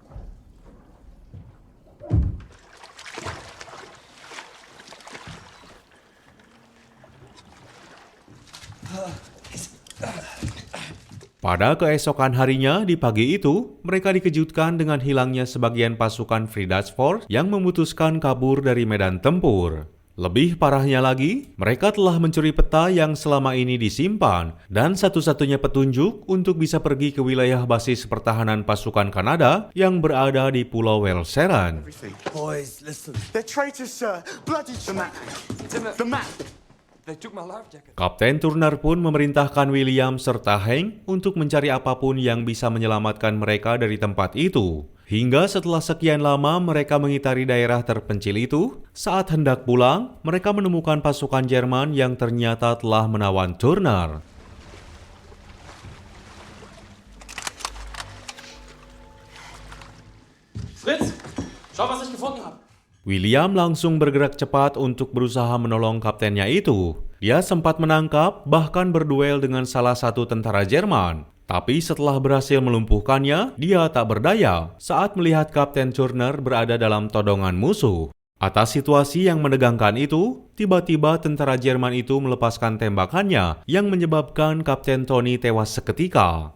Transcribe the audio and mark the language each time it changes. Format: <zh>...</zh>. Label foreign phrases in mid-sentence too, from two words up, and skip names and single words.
<id>Pada keesokan harinya di pagi itu, mereka dikejutkan dengan hilangnya sebagian pasukan Friedrich Force yang memutuskan kabur dari medan tempur. Lebih parahnya lagi, mereka telah mencuri peta yang selama ini disimpan dan satu-satunya petunjuk untuk bisa pergi ke wilayah basis pertahanan pasukan Kanada yang berada di Pulau Walcheren.</id> <en>Boys, listen. They're traitors, sir. Bloody The map. They took my life jacket.</en> <id>Kapten Turner pun memerintahkan William serta Hank untuk mencari apapun yang bisa menyelamatkan mereka dari tempat itu. Hingga setelah sekian lama mereka mengitari daerah terpencil itu, saat hendak pulang, mereka menemukan pasukan Jerman yang ternyata telah menawan Turner.</id> <de>Fritz, schau, was ich gefunden habe.</de> <id>William langsung bergerak cepat untuk berusaha menolong kaptennya itu. Dia sempat menangkap, bahkan berduel dengan salah satu tentara Jerman. Tapi setelah berhasil melumpuhkannya, dia tak berdaya saat melihat Kapten Turner berada dalam todongan musuh. Atas situasi yang menegangkan itu, tiba-tiba tentara Jerman itu melepaskan tembakannya yang menyebabkan Kapten Tony tewas seketika.</id>